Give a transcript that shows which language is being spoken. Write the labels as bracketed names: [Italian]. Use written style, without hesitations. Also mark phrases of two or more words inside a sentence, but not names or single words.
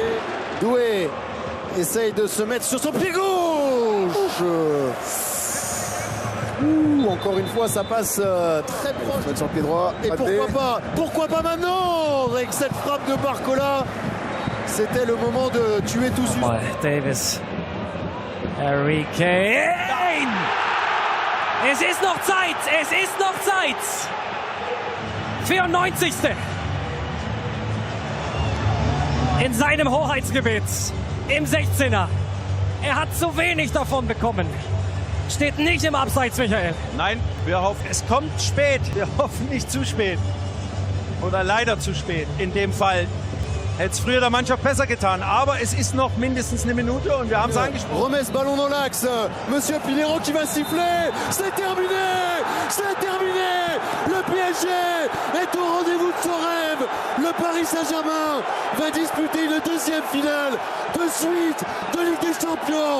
[French] Doué essaye de se mettre sur son pied gauche. Encore une fois, ça passe très proche. Sur le pied droit. Et pourquoi pas maintenant avec cette frappe de Barcola. C'était le moment de tuer tout suite. [German] Davis. Harry Kane! Es ist noch Zeit! 94. In seinem Hoheitsgebiet, im 16er. Hat zu wenig davon bekommen. Steht nicht im Abseits, Michael. Nein, wir hoffen, es kommt spät. Wir hoffen nicht zu spät. Oder leider zu spät. In dem Fall hätte es früher der Mannschaft besser getan. Aber es ist noch mindestens eine Minute und wir haben es angesprochen. [French] Remet ce ballon dans l'axe. Monsieur Pinheiro qui va siffler. C'est terminé. Le PSG est au rendez-vous de son rêve. Le Paris Saint-Germain va disputer une deuxième finale de suite de Ligue des Champions.